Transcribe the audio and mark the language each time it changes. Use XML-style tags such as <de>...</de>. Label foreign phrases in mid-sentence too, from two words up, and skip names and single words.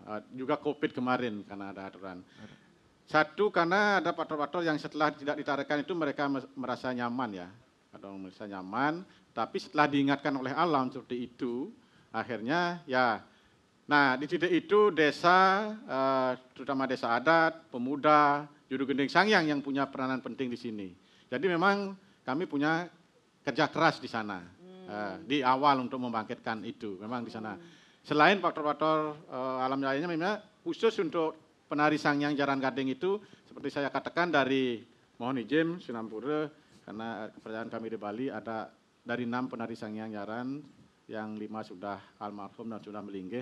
<id>Juga COVID kemarin karena ada aturan. Satu, karena ada faktor-faktor yang setelah tidak ditarikan itu mereka merasa nyaman ya, atau merasa nyaman, tapi setelah diingatkan oleh alam seperti itu, akhirnya ya. Nah, di titik itu desa, terutama desa adat, pemuda, juru gending Sangyang yang punya peranan penting di sini. Jadi memang kami punya kerja keras di sana, di awal untuk membangkitkan itu, memang di sana. Selain faktor-faktor alam lainnya, memang khusus untuk penari Sangyang Jaran Gading itu, seperti saya katakan dari, mohon izin, Sinampura, karena kepercayaan kami di Bali ada dari 6 penari Sangyang Jaran, yang 5 sudah almarhum dan sudah melinggih.</id>